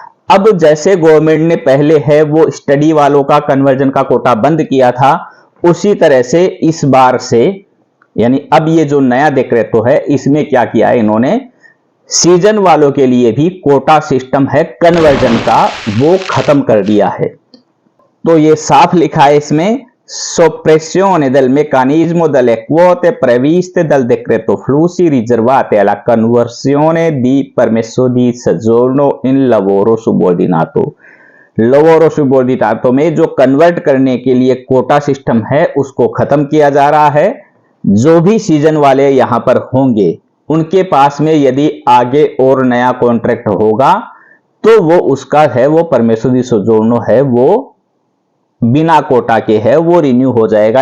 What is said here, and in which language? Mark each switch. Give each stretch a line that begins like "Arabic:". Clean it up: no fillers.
Hindi: अब जैसे गवर्नमेंट ने पहले है वो स्टडी वालों का कन्वर्जन का कोटा बंद किया था, उसी तरह से इस बार से, यानी अब ये जो नया डिक्रेटो है इसमें क्या किया है इन्होंने, सीजन वालों के लिए भी कोटा सिस्टम है कन्वर्जन का वो खत्म कर दिया है। तो ये साफ लिखा है इसमें
Italian: soppressione del meccanismo delle quote previste dal decreto flussi riservate alla conversione di permesso di soggiorno in lavoro subordinato। lavoro subordinato
Hindi: में जो कन्वर्ट करने के लिए कोटा सिस्टम है उसको खत्म किया जा रहा है। जो भी सीजन वाले यहां पर होंगे उनके पास में यदि आगे और नया कॉन्ट्रैक्ट होगा तो वो उसका है वो परमेसो दी सोजोर्नो है वो बिना कोटा के है वो रिन्यू हो जाएगा।